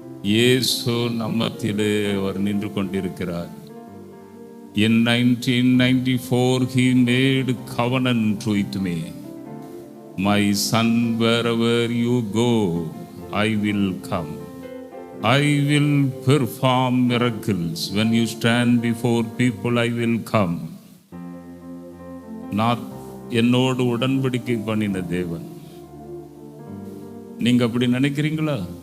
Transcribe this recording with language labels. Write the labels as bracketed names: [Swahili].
[Tamil] இயேசு நம்மத்திலே அவர் நின்று கொண்டிருக்கிறார். [English] In 1994 he made covenant with me. My son, wherever you go, I will come. I will perform miracles. When you stand before people, I will come. [Tamil] நான் என்னோடு உடன்படிக்கை பண்ணின தேவன். நீங்க அப்படி நினைக்கிறீங்களா?